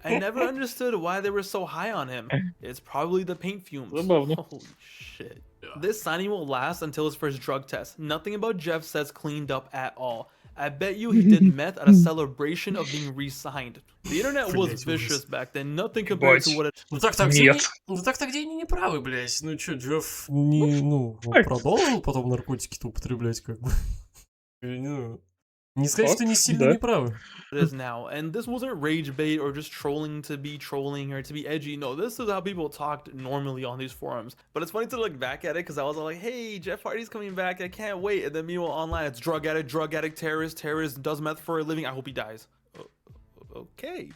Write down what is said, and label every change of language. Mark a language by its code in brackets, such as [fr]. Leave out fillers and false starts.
[en] I never understood why they were so high on him. It's probably the paint fumes. Holy shit. This signing will last until his first drug test. Nothing about Jeff says cleaned up at all. I bet you he did meth at a celebration of being re-signed. The internet was vicious back then. Nothing compared to what it... [ru] Ну так-то где они не правы, блядь. Ну чё, Джефф он продолжил потом наркотики-то употреблять, как бы. Ну... Не сказать, что не сильно неправы. [en] It is now, and this wasn't rage bait or just trolling to be trolling or to be edgy. No, this is how people talked normally on these forums. But it's funny to look back at it because I was all like, hey, Jeff Hardy's coming back, I can't wait. And then meanwhile online, it's drug addict, terrorist, does meth for a living, I hope he dies. Okay.